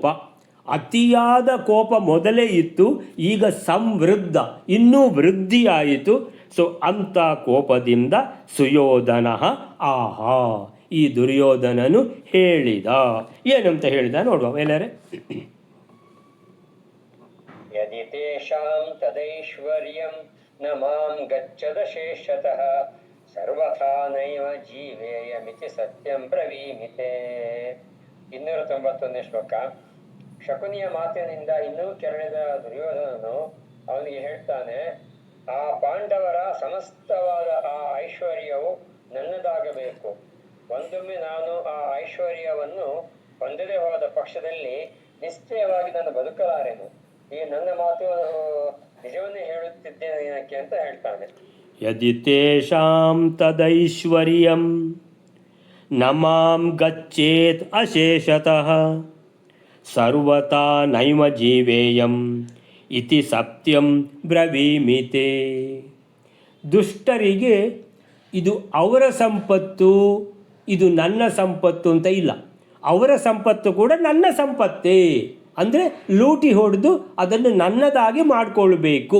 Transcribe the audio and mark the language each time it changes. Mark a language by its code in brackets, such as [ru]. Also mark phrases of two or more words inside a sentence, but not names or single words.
[kn] ಅತಿಯಾದ ಕೋಪ ಮೊದಲೇ ಇತ್ತು, ಈಗ ಸಮೃದ್ಧ, ಇನ್ನೂ ವೃದ್ಧಿಯಾಯಿತು. ಸೊ ಅಂಥ ಕೋಪದಿಂದ ಸುಯೋಧನ ಆಹಾ, ಈ ದುರ್ಯೋಧನನು ಹೇಳಿದ. ಏನಂತ ಹೇಳಿದ ನೋಡುವ ಎಲ್ಲರೇ. [sa] ಯದಿ ತೇಷಾಂ ತದೈಶ್ವರ್ಯಂ ನ ಮಾಂ ಗಚ್ಚದ ಶೇಷತಃ ಸರ್ವಥಾ ನೈವ ಜೀವೇಯಮಿತಿ ಸತ್ಯಂ ಬ್ರವೀಮಿತೆ. [kn] 291ನೇ ಶ್ಲೋಕ. ಶಕುನಿಯ ಮಾತಿನಿಂದ ಇನ್ನೂ ಕೆರಳಿದ ದುರ್ಯೋಧನನು ಅವನಿಗೆ ಹೇಳ್ತಾನೆ, ಆ ಪಾಂಡವರ ಸಮಸ್ತವಾದ ಆ ಐಶ್ವರ್ಯವು ನನ್ನದಾಗಬೇಕು. ಒಂದೊಮ್ಮೆ ನಾನು ಆ ಐಶ್ವರ್ಯವನ್ನು ಹೊಂದದೇ ಹೋದ ಪಕ್ಷದಲ್ಲಿ ನಿಶ್ಚಯವಾಗಿ ನಾನು ಬದುಕಲಾರೆನು. ಈ ನನ್ನ ಮಾತು ನಿಜವನ್ನೇ ಹೇಳುತ್ತಿದ್ದೇನೆ ಅಂತ ಹೇಳ್ತಾನೆ. [sa] ಯದಿ ತೇಷಾಂ ತದೈಶ್ವರ್ಯಂ ನ ಮಾಂ ಗಚ್ಚೇತ್ ಅಶೇಷತಃ ಸರ್ವತಾ ನೈವ ಜೀವೇಯಂ ಇತಿ ಸತ್ಯಂ ಬ್ರವೀಮಿತೆ. [kn] ದುಷ್ಟರಿಗೆ ಇದು ಅವರ ಸಂಪತ್ತು, ಇದು ನನ್ನ ಸಂಪತ್ತು ಅಂತ ಇಲ್ಲ. ಅವರ ಸಂಪತ್ತು ಕೂಡ ನನ್ನ ಸಂಪತ್ತೇ ಅಂದರೆ ಲೂಟಿ ಹೊಡೆದು ಅದನ್ನು ನನ್ನದಾಗಿ ಮಾಡಿಕೊಳ್ಬೇಕು.